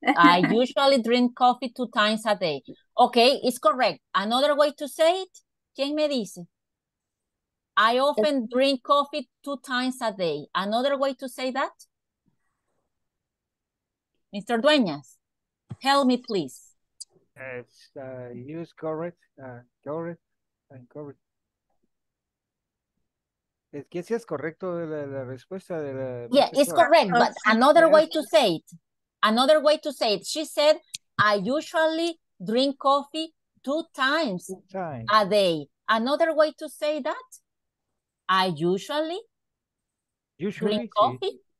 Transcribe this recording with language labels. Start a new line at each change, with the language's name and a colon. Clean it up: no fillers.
English: I usually drink coffee 2 times a day. Okay, it's correct. Another way to say it,
Spanish: ¿quién me dice?
English: I often drink coffee 2 times a day. Another way to say that? Mr. Dueñas, help me, please. It's use correct. Correct.
Spanish: Es que si es correcto la respuesta de la
English: Yeah, it's
Spanish: profesora.
English: correct, but another way to say it. Another way to say it. She said, I usually drink coffee 2 times a day. Another way to say that, I usually drink
Spanish: Sí.
English: coffee.